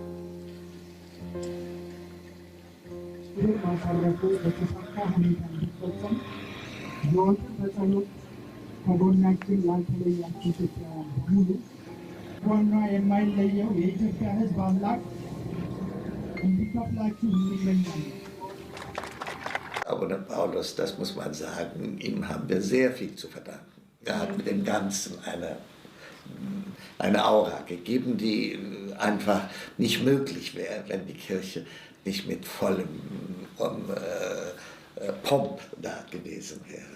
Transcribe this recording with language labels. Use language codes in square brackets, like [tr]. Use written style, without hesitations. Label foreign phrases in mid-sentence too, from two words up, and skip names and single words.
[am] ይህ ማሳረፉ በተሳካ ሁኔታ እንዲፈጸም ዘወትር በጸሎት ከጎናችን ያልተለያችሁ ኢትዮጵያውያን በሙሉ ጎኗ የማይለየው የኢትዮጵያ ሕዝብ አምላክ እንዲከፍላችሁ እንመኛለን። [de] Abone Paulus, das muss man sagen, ihm haben wir sehr viel zu verdanken. Er hat mit dem Ganzen eine Aura gegeben, die einfach nicht möglich wäre, wenn die Kirche nicht mit vollem Pomp da gewesen wäre.